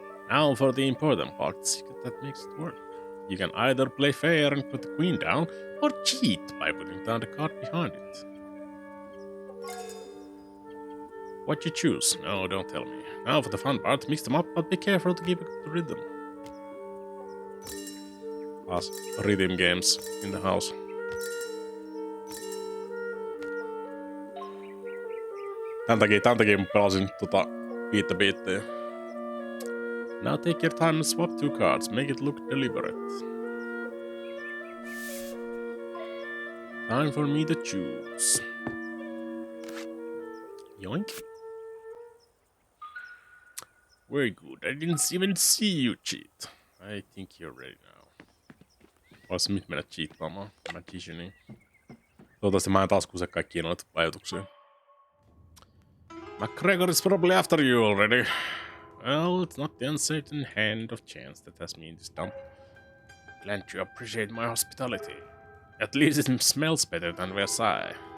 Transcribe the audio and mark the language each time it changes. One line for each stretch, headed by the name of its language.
English: Now for the important part, the secret that makes it work. You can either play fair and put the queen down, or cheat by putting down the card behind it. What you choose? No, don't tell me. Now for the fun part, mix them up, but be careful to keep a good rhythm. Us rhythm games in the house.
Finnish: Tän takia mä pelasin viittä biittejä.
English: Now take your time and swap two cards. Make it look deliberate. Time for me to choose. Yoink. Very good. I didn't even see you cheat. I think you're ready now.
Finnish: Vois nyt mennä cheattaamaan magicianiin. Toivottavasti mä en taas kuse kaikkia noita ajatuksia.
English: McGregor is probably after you already. Well, it's not the uncertain hand of chance that has me in this dump. Glad you appreciate my hospitality. At least it smells better than Versailles.